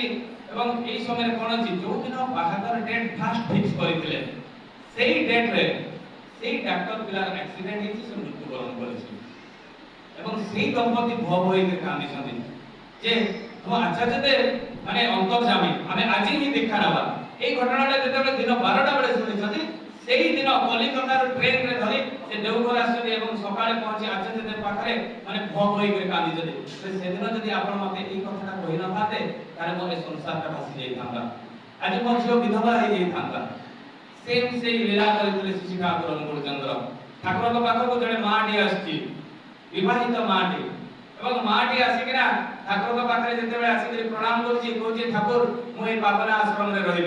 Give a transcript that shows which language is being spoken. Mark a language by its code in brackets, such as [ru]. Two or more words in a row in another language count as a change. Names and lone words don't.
[or] ଏବଂ ଏଇ ସମୟରେ କଣ ଅଛି, ଯୋଉ ଦିନ ବାହାଘର ଡେଟ୍ ଫାଷ୍ଟ ଫିକ୍ସ କରିଥିଲେ ସେଇ ଡେଟରେ ସେଇ ଡାକ୍ତର ପିଲାର ଆକ୍ସିଡେଣ୍ଟ ହେଇଛି, ସେ ମୃତ୍ୟୁବରଣ କରିଛି। ଏବଂ ସେଇ ଦମ୍ପତି ଭୟ ହୋଇକି କାନ୍ଦିଛନ୍ତି ଯେ ତୁମ ଆଚାର୍ଯ୍ୟ ଦେବ ମାନେ ଅନ୍ତର୍ଯାମୀ, ଆମେ ଆଜି ହିଁ ଦୀକ୍ଷା ନେବା। ଏଇ ଘଟଣାଟା যেତେବେଳେ ଦିନ 12ଟା ବେଳେ ଶୁଣିଛନ୍ତି, সেই ଦିନ କଲିକତାରୁ ଟ୍ରେନରେ ଧରି ସେ ଦେଓଘର ଆସିଛନ୍ତି ଏବଂ ସକାଳେ ପହଞ୍ଚି ଆଚାର୍ଯ୍ୟ ଦେବ ପାଖରେ ମାନେ ଭୟ ହୋଇକି କାନ୍ଦିଛନ୍ତି। ସେଦିନ ଯଦି ଆପଣ ମତେ ଏଇ କଥାଟା କହିନଥାନ୍ତେ ତାହେଲେ ମୋ ଏ ସଂସାରଟା ଭାସି ଯାଇଥାନ୍ତା, ଆଜି ମୋ ଝିଅ ବିଧବା ହେଇଯାଇଥାନ୍ତା। ସେଇ ଲୀଳା କରିଥିଲେ ଶ୍ରୀ ଠାକୁର ଅନୁକୂଳ ଚନ୍ଦ୍ର। ଠାକୁରଙ୍କ ପାଖକୁ ଜଣେ ମାଟି ଆସିଛି, ବିବାହିତ ମାଟି, ଏବଂ ମାଟି ଆସିକିନା ଠାକୁରଙ୍କ ପାଖରେ ଯେତେବେଳେ ଆସିକି ପ୍ରଣାମ କରୁଛି, କହୁଛି ଠାକୁର ମୁଁ এই ପାବନ ଆଶ୍ରମରେ ରହିବି।